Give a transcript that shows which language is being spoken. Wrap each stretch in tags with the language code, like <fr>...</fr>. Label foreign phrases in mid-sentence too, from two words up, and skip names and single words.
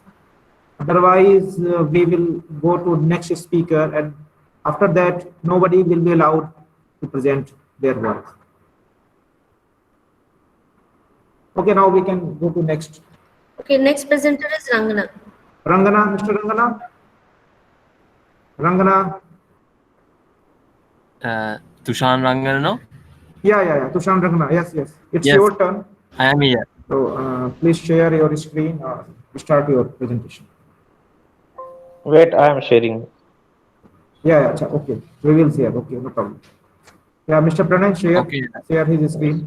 <en>Otherwise, we will go to next speaker, and after that, nobody will be allowed to present their work. Okay, now we can go to next. Okay, next presenter is Rangana. Rangana, Mr. Rangana. Rangana. Tushan Rangana, no? Yeah. Tushan Rangana. Yes. It's Yes, your turn. I am here. So please share your screen or start your presentation. Wait, I am sharing. Yeah. Okay. We will share. Okay, no problem. Yeah, Mr. Pranay, share his screen.</en>